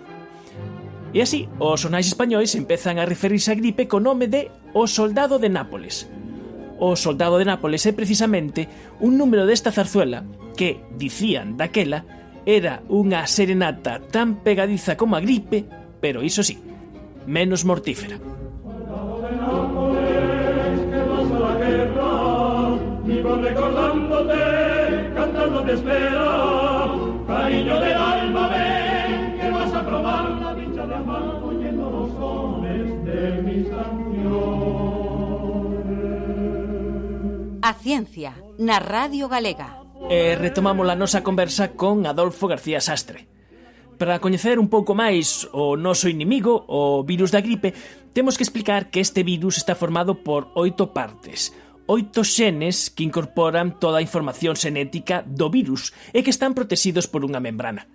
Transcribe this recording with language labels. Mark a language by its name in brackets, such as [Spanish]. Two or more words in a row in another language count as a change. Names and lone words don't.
[Galician] E así, os xornais españois empezan a referirse á gripe co nome de O soldado de Nápoles. O soldado de Nápoles é precisamente un número desta zarzuela que, dicían daquela, era unha serenata tan pegadiza como a gripe, pero iso sí, menos mortífera. [Spanish] Vivo recordándote, cantando te espera, cariño del alma, ven, que vas a probar la dicha de amar, oyendo los sones de mis canciones. [Galician] A ciencia, na Radio Galega. Retomamos a nosa conversa con Adolfo García Sastre. Para coñecer un pouco máis o noso inimigo, o virus da gripe, temos que explicar que este virus está formado por 8 partes, 8 xenes que incorporan toda a información xenética do virus e que están protegidos por unha membrana.